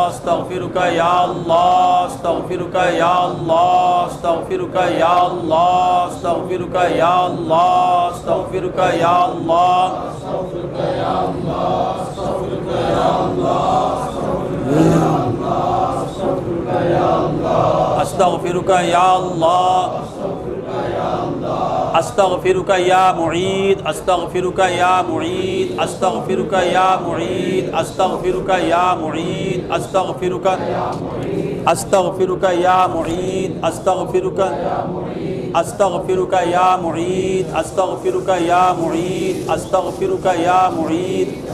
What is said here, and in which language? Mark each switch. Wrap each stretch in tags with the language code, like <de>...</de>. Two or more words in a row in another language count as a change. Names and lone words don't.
<ar>استغفرک یا اللہ استغفرک یا اللہ استغفرک یا اللہ استغفرک یا اللہ استغفرک یا اللہ استغفرک یا اللہ استغفرک یا معید استغفرک یا معید استغفرک یا معید استغفرک یا معید استغفرک استغفرک یا معید استغفرک استغفرک یا معید استغفرک یا معید استغفرک یا معید</ar>